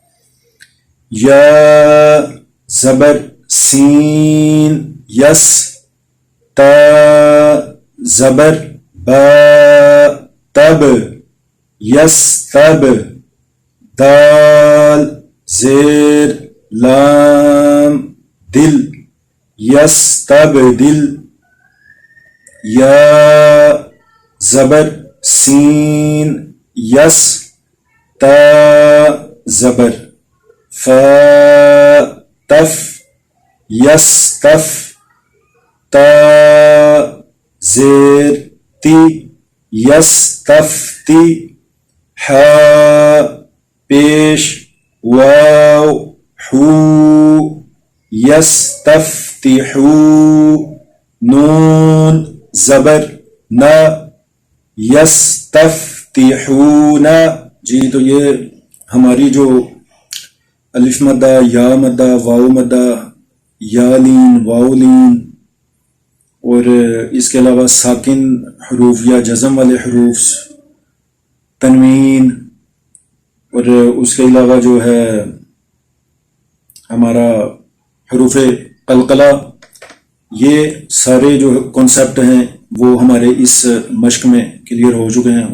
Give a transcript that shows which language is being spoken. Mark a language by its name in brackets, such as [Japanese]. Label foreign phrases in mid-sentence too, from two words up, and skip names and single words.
[Urdu] یا زبر سین یس تا زبر با تب یس تب دال زیر لام دل یس تب دل. یا زبر سین یس تا زبر فا تف یس تف تا زیر تی یس تف تی ہا پیش واو حو یس تف تی حو نون زبر نا یستفتحون. جی تو یہ ہماری جو الف مدہ یا مدہ واو مدہ یا لین واو لین اور اس کے علاوہ ساکن حروف یا جزم والے حروف تنوین اور اس کے علاوہ جو ہے ہمارا حروف قلقلہ، یہ سارے جو کانسیپٹ ہیں وہ ہمارے اس مشق میں کلیئر ہو چکے ہیں.